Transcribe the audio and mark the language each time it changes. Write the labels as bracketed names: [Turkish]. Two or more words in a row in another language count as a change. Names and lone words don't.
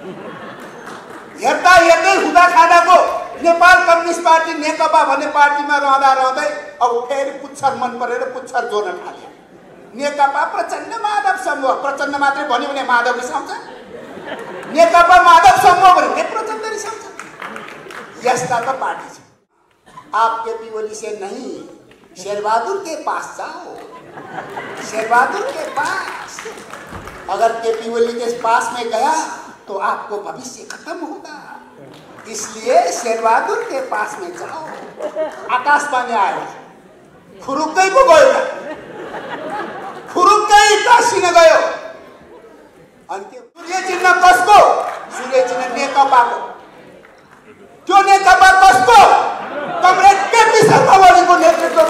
[Nepali] हेर्दा हेर्दै हुँदा खाँदाको नेपाल कम्युनिस्ट पार्टी नेकपा भन्ने पार्टीमा रहँदै अब फेरि पुच्छर मन परेर पुच्छर जोड्न थाल्यो। नेकपा प्रचण्ड माधव समूह, प्रचण्ड मात्रै भन्यो भने माधव रिसाउँछ, नेकपा माधव समूह भन्यो भने प्रचण्ड रिसाउँछ। यस्ता त पार्टी छ। [Hindi] आप केपी ओली से नहीं शेरबहादुर के पास जाओ, शेरबहादुर के पास। अगर केपी ओली के पास में गया तो आपको भविष्य खत्म होगा, इसलिए शेरबहादुर के पास में जाओ। [Nepali] आकाशवाणी आयो, खुरुक्कै को गयो, खुरुक्कै टाँसिन गयो। अनि त्यो सूर्य चिन्ह कसको? सूर्य चिन्ह नेकपाको। त्यो नेकपा कसको? कमरेड केपी शर्मा ओलीको नेतृत्वको।